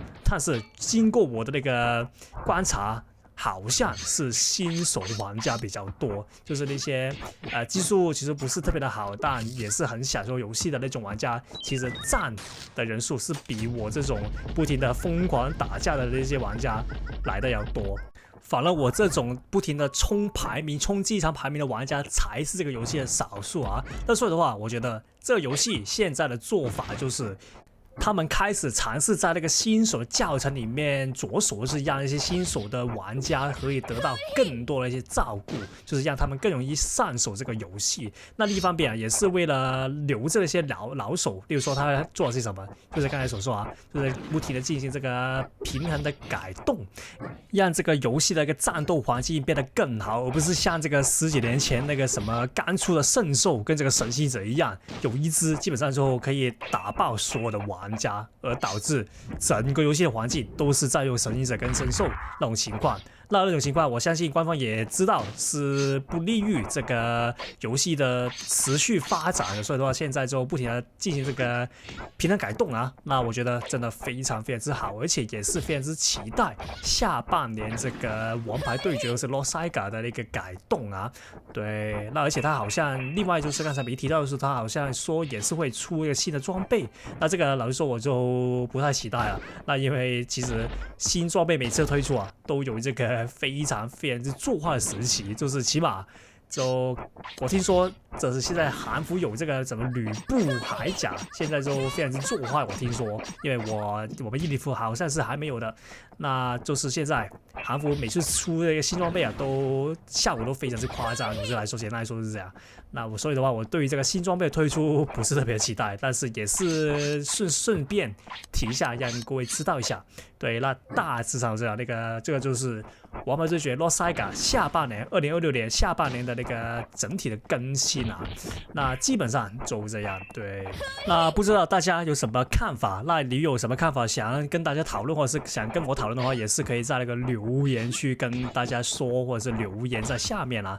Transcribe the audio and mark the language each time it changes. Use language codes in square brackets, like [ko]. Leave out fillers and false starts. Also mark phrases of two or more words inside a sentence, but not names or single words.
[zh] 但是經過我的那個觀察，好像是新手玩家比較多，就是那些技術其實不是特別的好，但也是很享受遊戲的那種玩家，其實佔的人數是比我這種不停的瘋狂打架的那些玩家來的要多。反而我這種不停的衝排名、衝機場排名的玩家才是這個遊戲的少數啊。但所以的話，我覺得這個遊戲現在的做法就是，他們開始嘗試在那個新手的教程裡面着手，是讓一些新手的玩家可以得到更多的一些照顧，就是讓他們更容易上手這個遊戲。那另一方面啊，也是為了留着一些老手，例如說他做了些什麼，就是剛才所說啊，就是不停的進行這個平衡的改動，讓這個遊戲的一個戰鬥環境變得更好，而不是像這個10幾年前那個什麼剛出的聖獸跟這個神行者一樣，有一隻基本上之後可以打爆所有的玩家，而導致整個遊戲的環境都是在用神行者跟聖獸那種情況。那種情況，我相信官方也知道是不利於這個遊戲的持續發展的，所以的話，現在就不停的進行這個平衡改動啊。那我覺得真的非常非常之好，而且也是非常之期待下半年這個王牌對決，就是 Lost Saga 的那個改動啊。對，那而且他好像另外就是剛才沒提到的是，他好像說也是會出一個新的裝備。那這個老實說我就不太期待了。那因為其實新裝備每次推出啊，都有這個非常非常之作壞的時期，就是起碼就我聽說，这是現在韓服有這個什麼呂布鎧甲，現在就非常之作壞。我聽說，因為我們印尼服好像是還沒有的，那就是現在韓服每次出這個新裝備啊，都效果都非常之誇張。我就來說，簡單來說是這樣。那所以的話，我對於這個新裝備的推出不是特別期待，但是也是順便提一下，讓各位知道一下。對，那大致上這樣，這個就是《王牌對決 Lost Saga》下半年2026年下半年的那個整體的更新啊。那基本上就這樣。對，那不知道大家有什麼看法？那你有什麼看法想跟大家討論，或者是想跟我討論的話，也是可以在那個留言區跟大家說，或者是留言在下面啊。